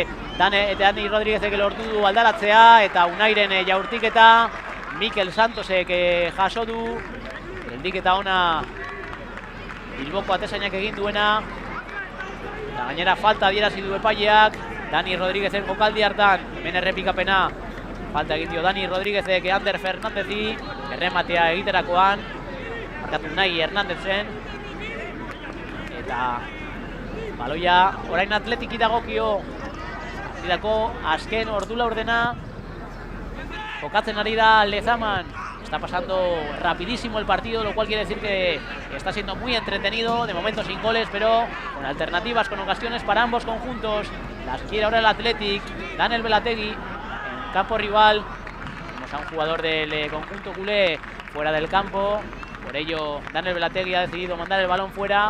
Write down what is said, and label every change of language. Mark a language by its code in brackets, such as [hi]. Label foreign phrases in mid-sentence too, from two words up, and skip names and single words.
[eu] Dani Rodríguezek lortu du aldaratzea, eta Unairen jaurtiketa, Mikel Santosek jaso du, geldiketa ona Bilboko atezainak egin duena, eta gainera falta adierazi du epaileak, Dani Rodríguezen jokaldi hartan, hemen errepikapena, falta egin dio Dani Rodríguezek Ander Fernandezi, errematea egiterakoan, markatu nahi Hernandezen, eta baloia orain Atletiki dagokio, partidako azken ordula ordena, jokatzen ari da Lezaman, [es] está pasando rapidísimo el partido, lo cual quiere decir que está siendo muy entretenido, de momento sin goles, pero con alternativas, con ocasiones para ambos conjuntos, las quiere ahora el Athletic, Daniel Belategui, en campo rival, vemos a un jugador del conjunto culé fuera del campo, por ello Daniel Belategui ha decidido mandar el balón fuera.